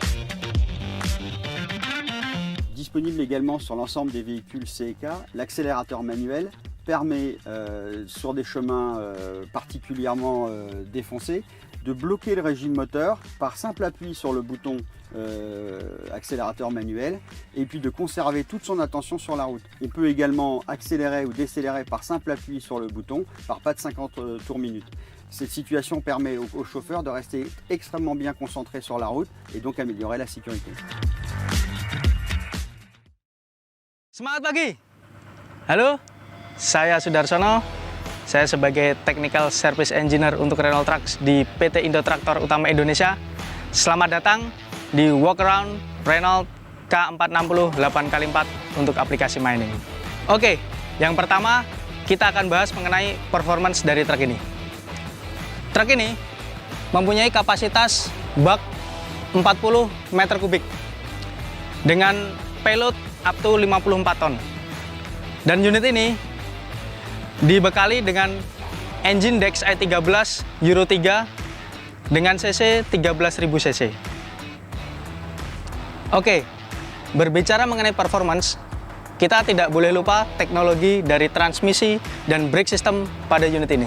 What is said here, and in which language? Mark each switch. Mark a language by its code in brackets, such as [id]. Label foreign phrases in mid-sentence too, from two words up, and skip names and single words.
[fr] Disponible également sur l'ensemble des véhicules C et K, l'accélérateur manuel permet sur des chemins particulièrement défoncés de bloquer le régime moteur par simple appui sur le bouton accélérateur manuel et puis de conserver toute son attention sur la route. On peut également accélérer ou décélérer par simple appui sur le bouton par pas de 50 tours minute. Cette situation permet au chauffeur de rester extrêmement bien concentré sur la route et donc améliorer la sécurité. [id] Semangat pagi! Halo, saya Sudarsono. Saya sebagai [en] Technical Service Engineer [id] untuk Renault Trucks di PT Indo Traktor Utama Indonesia. Selamat datang di Walkaround Renault K460 8x4 untuk aplikasi mining. Oke, yang pertama kita akan bahas mengenai performance dari truk ini. Truk ini mempunyai kapasitas bak 40 meter kubik dengan [en] payload up to [id] 54 ton. Dan unit ini dibekali dengan engine DXi 13 Euro 3 dengan cc 13.000 cc. Oke, berbicara mengenai performance, kita tidak boleh lupa teknologi dari transmisi dan [en] brake system [id] pada unit ini.